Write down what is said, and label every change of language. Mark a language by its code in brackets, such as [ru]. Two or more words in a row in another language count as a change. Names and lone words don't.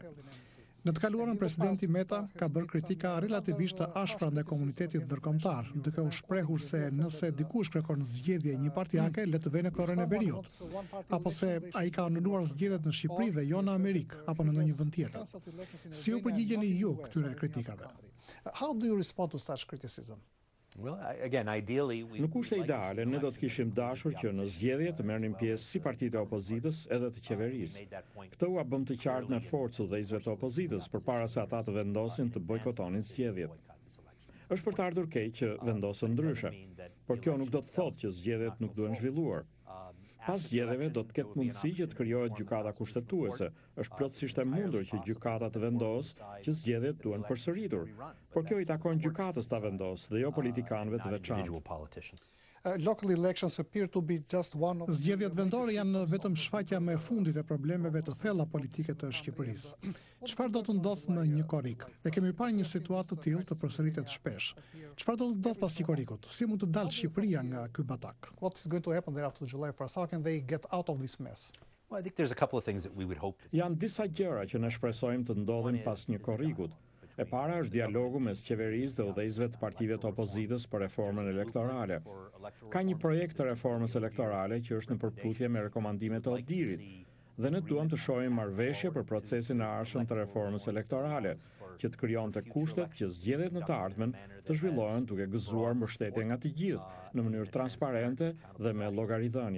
[sq] Në të kaluarën, presidenti Meta ka bërë kritika relativisht të ashpra ndaj komunitetit ndërkombëtar, duke u shprehur se nëse dikush kërkon zgjedhje njëpartiake, le të vënë në korën e veriut, apo se ai ka anuluar zgjedhjet në Shqipëri dhe jo në Amerikë apo në ndonjë vend tjetër. Si u përgjigjeni ju këtyre kritikave? [en] How do you respond to such criticism? Well, again, ideally we [sq] Në kushte ideale, ne do të kishim dashur që në zgjedhje të merrnin pjesë si partitë e opozitës edhe të qeverisë. Këtë u bëm të qartë me forcë udhëheqësve të opozitës përpara se ata të vendosin të bojkotonin zgjedhjet. Është për të ardhur keq që vendosën ndryshe, por kjo nuk do të thotë që zgjedhjet nuk duhen zhvilluar. Pas zgjedhjeve do të ketë mundësi që të krijohet gjykata kushtetuese. Është plotësisht e mundur që gjykata të vendosë që zgjedhjet duhen përsëritur, por kjo i takon gjykatës ta vendosë dhe jo politikanëve të veçantë. [en] Local elections appear to be just one of... [sq] Zgjedhjet vendore janë vetëm shfaqja më e fundit e problemeve të thella politike të Shqipërisë. Çfarë do të ndodhë më një korrik? E kemi parë një situatë të tillë të përsëritet shpesh. Çfarë do të ndodhë pas një korrikut? Si mund të dalë Shqipëria nga ky batak? [en] What is going to happen there after July 1st? How can they get out of this mess? Well, I think there's a couple of things that we would hope. [sq] Janë disa gjëra që ne shpresojmë të ndodhin pas një korrikut. E para është dialogu mes qeverisë dhe udhëheqësve të partive të opozitës për reformën elektorale. Ka një projekt të reformës elektorale që është në përputhje me rekomandimet e Odirit, dhe ne duam të shohim marrëveshje për procesin e ardhshëm të reformës elektorale, që të krijonte kushtet që zgjedhjet në të ardhmen të zhvillohen duke gëzuar mbështetje nga të gjithë në mënyrë transparente dhe me llogaridhënie.